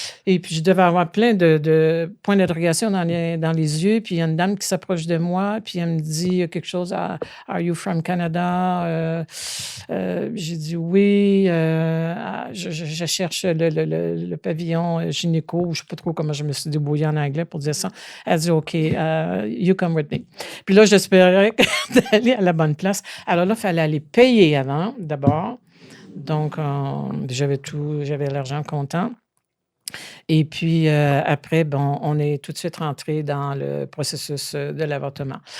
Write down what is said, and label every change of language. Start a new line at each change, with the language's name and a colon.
French: Et puis, je devais avoir plein de points d'interrogation dans les yeux. Puis, il y a une dame qui s'approche de moi. Puis, elle me dit quelque chose.
English: Are you from Canada?
French: J'ai dit oui. Je cherche le pavillon gynéco. Je ne sais pas trop comment je me suis débrouillée en anglais pour dire ça. Elle dit
English: OK, you come with me.
French: Puis là, j'espérais d'aller à la bonne place. Alors là, il fallait aller payer avant, d'abord. Donc, j'avais l'argent comptant. Et puis, après, bon, on est tout de suite rentré dans le processus de l'avortement.